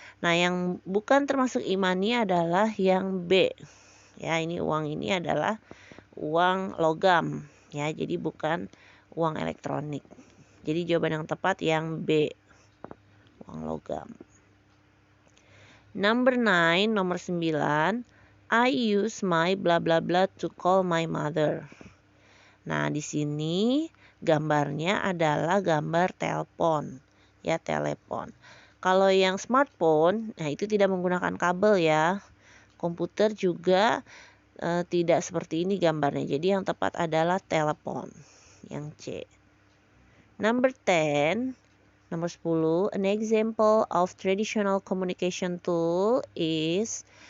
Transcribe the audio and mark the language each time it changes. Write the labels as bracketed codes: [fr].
[id] Nah, yang bukan termasuk e-money adalah yang B. Ya, ini uang ini adalah uang logam ya, jadi bukan uang elektronik. Jadi jawaban yang tepat yang B, uang logam. [en] Number 9, [id] nomor 9. [en] I use my bla bla bla to call my mother. [id] Nah, di sini gambarnya adalah gambar telepon ya, telepon. Kalau yang smartphone, nah itu tidak menggunakan kabel ya. Komputer juga tidak seperti ini gambarnya. Jadi yang tepat adalah telepon, yang C. [en] Number 10, [id] nomor 10, [en] an example of traditional communication tool is.